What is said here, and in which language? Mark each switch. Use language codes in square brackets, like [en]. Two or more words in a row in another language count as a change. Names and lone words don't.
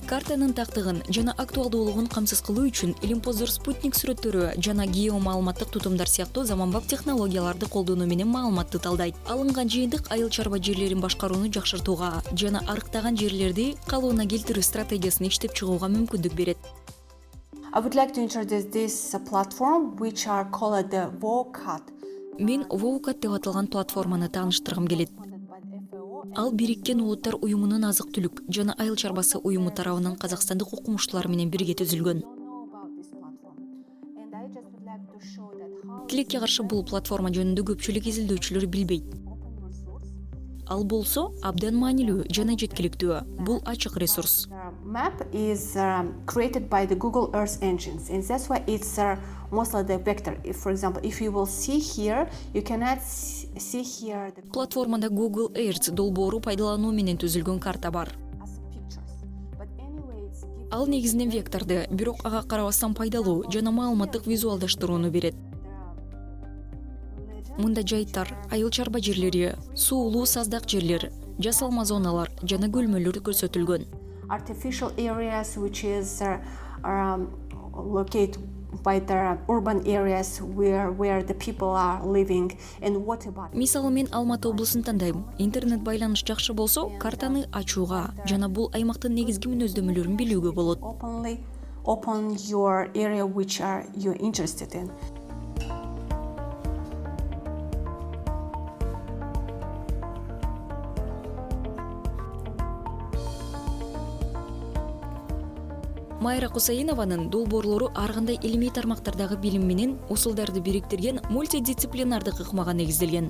[ky] Картанын тактыгын жана актуалдуулугун камсыз кылуу үчүн Илимпоздор спутник сүрөттөрү жана геомаалыматтык тутумдар сыяктуу заманбап технологияларды колдонуу менен маалыматты талдайт. Алынган жыйынтык айыл чарба жерлерин башкарууну жакшыртууга жана арыктаган жерлерди калыбына келтирүү стратегиясын иштеп чыгууга мүмкүндүк берет. [en] I would like to introduce this platform, which are called the WOCAT. [ky] Мен WOCAT деп аталган платформаны тааныштыргым келет. Ал Бириккен Улуттар уюмунун азык-түлүк жана айыл чарбасы уюму тарабынан казакстандык окумуштуулар менен бирге түзүлгөн. Тилекке каршы бул платформа жөнүндө көпчүлүк изилдөөчүлөр билбейт. Ал болсо абдан маанилүү жана жеткиликтүү. Бул ачык ресурс. [en] Map is created by the Google Earth engines, and that's why it's mostly the vector. For example, if you will see here, you cannot see here the [ky] Платформада Google Earth долбоору пайдалануу менен түзүлгөн карта бар. [en] pictures. But anyway, it's given [ky] Ал негизинен векторду, бирок ага карабастан пайдалуу жана маалыматтык визуалдаштырууну берет. Мында жайыттар, айыл чарба жерлери, суулуу саздак жерлер, жасалма зоналар жана көлмөлөр көрсөтүлгөн. [en] artificial areas which is located by the urban areas where the people are living, and what about [ky] Мисалы мен Алматы облусын тандайм. Интернет байланыш жакшы болсо, картаны ачууга жана бул аймактын негизги мүнөздөмөлөрүн билүүгө болот. [en] open your area which are you interested in. [ky] Майра Кусаинованын долбоорлору ар кандай илимий тармактардагы билим менен усулдарды бириктирген мультидисциплинардык ыкмага негизделген.